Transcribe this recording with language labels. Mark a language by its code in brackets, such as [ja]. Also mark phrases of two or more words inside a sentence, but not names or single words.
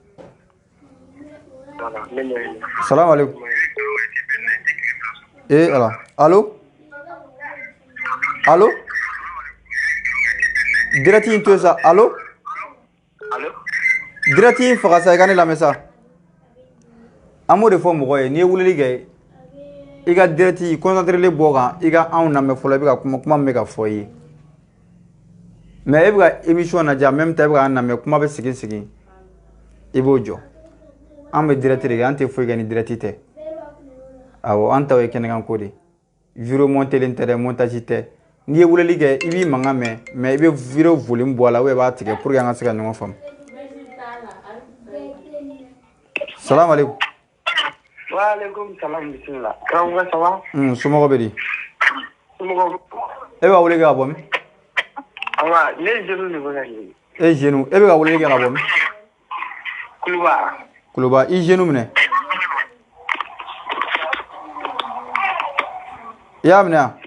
[ar] السلام عليكم [bm] ala allo direct in to yen sa allo direct in faga sa i ka ne lamɛn sa an b'o de fɔ mɔgɔ ye n'i ye weleli kɛ i ka direct i concentré bɔ kan i ka anw lamɛn fɔlɔ i bɛ ka kuma min bɛ ka fɔ i ye mais e bɛ ka émission lajɛ [fr] en même temps [bm] i bɛ ka an lamɛn kuma bɛ segin i b'o jɔ an bɛ direct de kɛ an tɛ foyi kɛ ni direct tɛ awɔ an taw ye kɛnɛkan ko de vidéo montelen tɛ dɛ montage tɛ n'i ye weleli kɛ i b'i mankan mɛn mais i bɛ [fr] vidéo volume [bm] bɔ a la [fr] ou bien [bm] i b'a tigɛ [fr] pour que [bm] an ka se ka ɲɔgɔn faamu [ar] السلام عليكم وعليكم السلام بسم الله. [bm] Karamɔgɔ [fr] ça va? [bm] Somɔgɔw bɛ di? Somɔgɔw. E b'a wele kɛ ka bɔ min? Awa, ne ye jeune de bɛ ka wele. E ye jeune, e bɛ ka weleli kɛ ka bɔ min? Kuluba. Kuluba, i jeune minɛ. I y'a minɛ wa?